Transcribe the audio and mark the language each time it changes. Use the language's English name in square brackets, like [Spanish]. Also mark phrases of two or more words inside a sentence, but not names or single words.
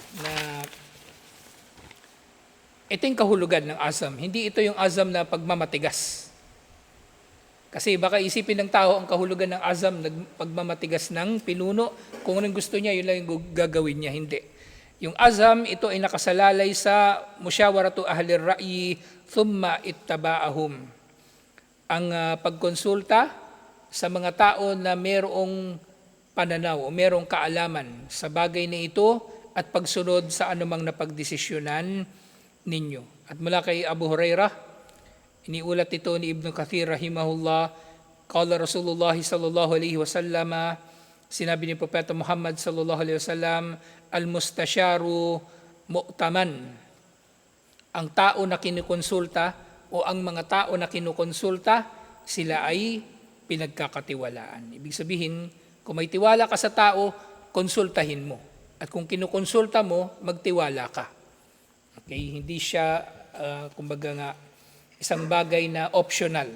[Filipino] Na ito yung kahulugan ng azam. Hindi ito yung azam na pagmamatigas. Kasi baka isipin ng tao ang kahulugan ng azam, pagmamatigas ng pinuno, kung anong gusto niya, yun lang yung gagawin niya. Hindi. Yung azam, ito ay nakasalalay sa [Arabic] مشاورة أهل الرأي ثم اتباعهم. [Filipino] Ang pagkonsulta sa mga tao na mayroong pananaw o mayroong kaalaman sa bagay na ito at pagsunod sa anumang napagdesisyonan ninyo. At mula kay Abu Hurairah, iniulat ito ni [Arabic] Ibn Kathir رحمه الله قال رسول الله صلى الله عليه وسلم, [Filipino] sinabi ni Propeta [Arabic] Muhammad صلى الله عليه وسلم المستشار مؤتمن. [Filipino] Ang tao na kinukonsulta o ang mga tao na kinukonsulta, sila ay pinagkakatiwalaan. Ibig sabihin, kung may tiwala ka sa tao, konsultahin mo. At kung kinukonsulta mo, magtiwala ka. Okay, hindi siya, kumbaga nga, isang bagay na optional.